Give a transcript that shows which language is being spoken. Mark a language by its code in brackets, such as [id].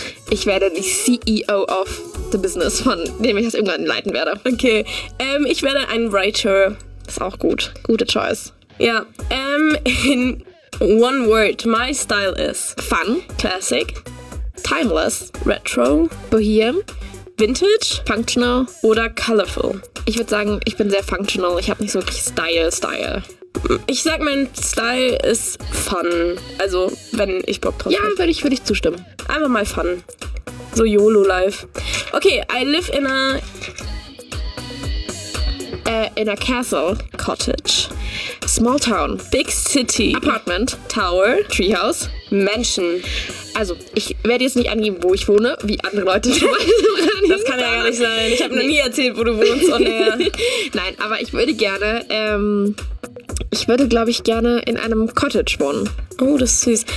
[de] Ich werde die [en] CEO of the business, [de] von dem ich das irgendwann leiten werde. Okay, ich werde ein Writer. Ist auch gut. Gute Choice. [en] Ja, in one word, my style is fun, classic, timeless, retro, bohem, Vintage, Functional oder Colorful? [de] Ich würde sagen, ich bin sehr Functional. Ich habe nicht so wirklich Style. Ich sag, mein Style ist fun. Also, wenn ich Bock drauf habe. Ja, würde ich zustimmen. Einfach mal fun. So YOLO-Life. [en] Okay, I live in a castle, cottage, small town, big city, apartment, tower, treehouse, mansion. [de] Also, ich werde jetzt nicht angeben, wo ich wohne, wie andere Leute schon mal so ran. Das kann ja gar nicht sein. Ich habe noch nie erzählt, wo du wohnst. Oh, nee. Nein, aber ich würde gerne, glaube ich, gerne in einem Cottage wohnen. Oh, das ist süß.